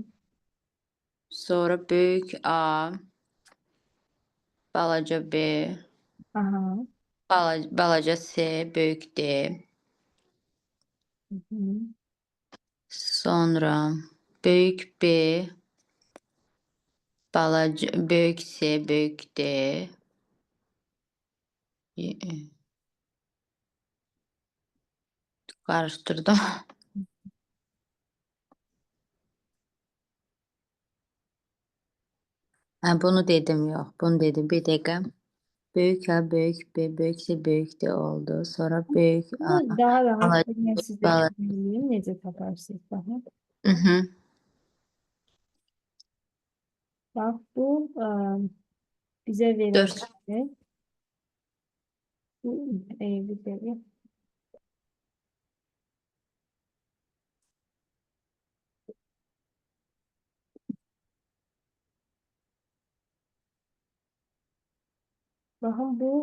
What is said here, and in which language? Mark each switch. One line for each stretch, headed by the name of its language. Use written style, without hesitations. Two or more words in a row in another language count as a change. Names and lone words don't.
Azerbaijani: Sonra böyük A, balaca B, Aha. balaca C, böyük D. Hı hı. Sonra böyük B,
Turkish: büyük C, büyük D. Karıştırdım. Ha, bunu dedim yok. Bunu dedim. Bir dakika. Büyük A, büyük B, büyük C, büyük D oldu. Sonra büyük A, Bunu daha rahat
Azerbaijani: balaca,
Turkish: ben sizə
Azerbaijani: balaca. söyleyeyim. Necə taparsınız? Baxın. Hı hı. Bax, bu bizə 4. verəcək. Bu bir dəqiqə. Baxın,